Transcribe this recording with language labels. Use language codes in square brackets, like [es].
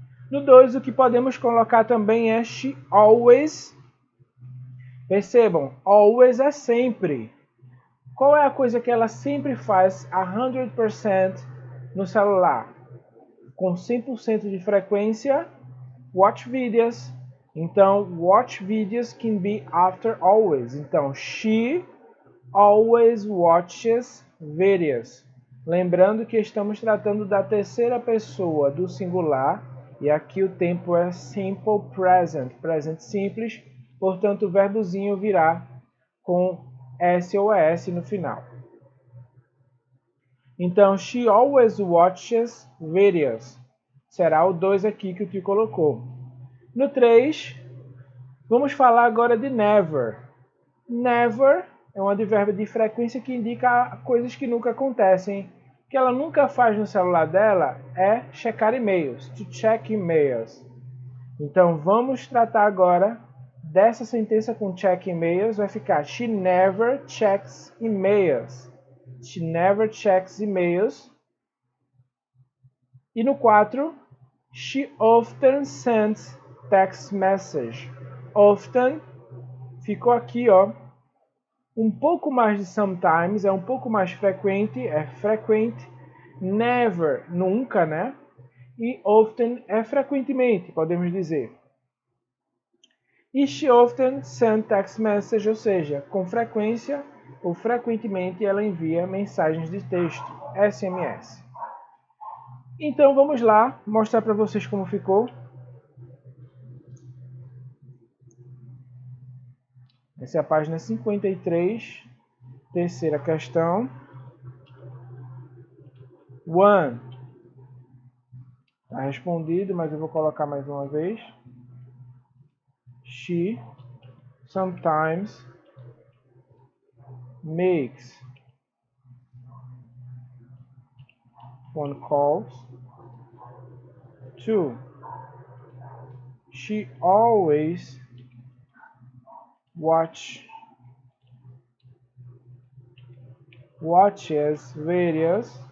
[pt] No 2, o que podemos colocar também é [en] she always. [pt] Percebam, always é sempre. Qual é a coisa que ela sempre faz 100% no celular? Com 100% de frequência, [en] watch videos. Então, watch videos can be after always. Então, she always watches videos. [pt] Lembrando que estamos tratando da terceira pessoa do singular e aqui o tempo é [en] simple present, [pt] presente simples, portanto o verbozinho virá com S ou S no final. [en] Então, she always watches videos. [pt] Será o 2 aqui que o Tio colocou. No 3, vamos falar agora de never. Never é um advérbio de frequência que indica coisas que nunca acontecem. O que ela nunca faz no celular dela é checar e-mails, [en] to check emails. [pt] Então vamos tratar agora dessa sentença com check emails, vai ficar [en] she never checks emails. She never checks emails. E no 4, she often sends text message. [pt] Often ficou aqui, ó, um pouco mais de sometimes, é um pouco mais frequente, é frequente. Never, nunca, né? E often é frequentemente, podemos dizer. E [en] she often sends text message, [pt] ou seja, com frequência ou frequentemente ela envia mensagens de texto, SMS. Então vamos lá mostrar para vocês como ficou. Essa é a página 53, terceira questão. 1. Está respondido, mas eu vou colocar mais uma vez. [en] She sometimes makes phone calls. 2. She always watches videos.